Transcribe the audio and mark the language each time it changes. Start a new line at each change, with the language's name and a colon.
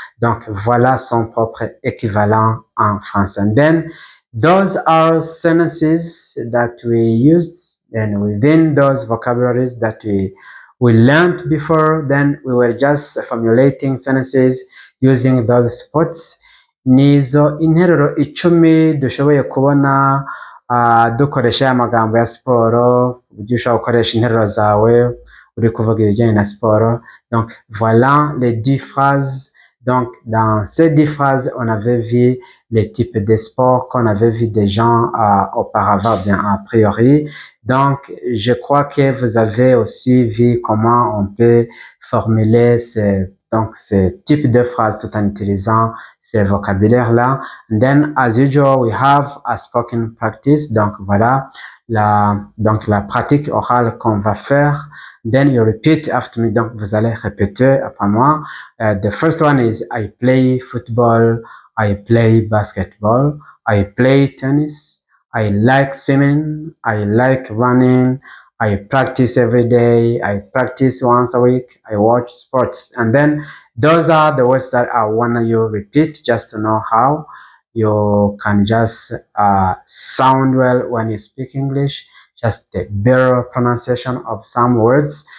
French: Donc voilà son propre équivalent en français.
English: And then those are sentences that we used, and within those vocabularies that we learned before, then we were just formulating sentences using those sports.
Kinyarwanda: Nizo interuro 10 dushoboye kubona dukoresha amagambo ya siporo. Uburyo ushobora gukoresha interuro zawe uri kuvuga ibijyanye na siporo.
French: Donc voilà les 10 phrases. Donc dans ces 10 phrases on avait vu les types de sports qu'on avait vu des gens auparavant, bien a priori. Donc je crois que vous avez aussi vu comment on peut formuler ces types de phrases tout en utilisant ces vocabulaires-là.
English: And then, as usual, we have a spoken practice.
French: Donc, voilà la pratique orale qu'on va faire.
English: Then you repeat after me.
French: Donc, vous allez répéter après moi.
English: The first one is, I play football. I play basketball. I play tennis. I like swimming. I like running. I practice every day. I practice once a week. I watch sports. And then those are the words that I want you repeat just to know how you can just sound well when you speak English, just the better pronunciation of some words.